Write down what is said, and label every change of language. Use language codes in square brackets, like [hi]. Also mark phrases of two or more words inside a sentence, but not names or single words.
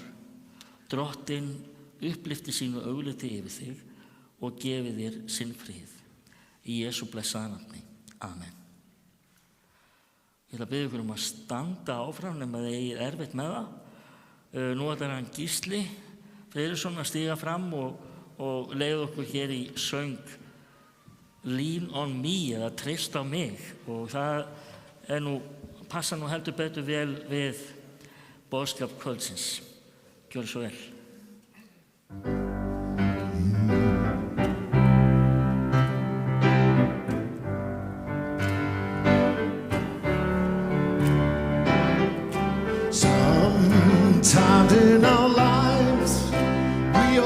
[is] Drottinn upplifti sínu augliti yfir þig og gefi þér sinn frið. Í Jesú blessaða nafni. Amen. Ég ætla að biðja ykkur að standa áfram nema þið eigið erfitt með það. Nú ætlar hann Gísli Friðriksson að stíga fram og leiða okkur hér í söng [en] Lean on me [is] eða treyst á mig, og það passa nú heldur betur vel við boðskap kvöldsins. Gjörðu svo vel. [en] Sometimes in our lives we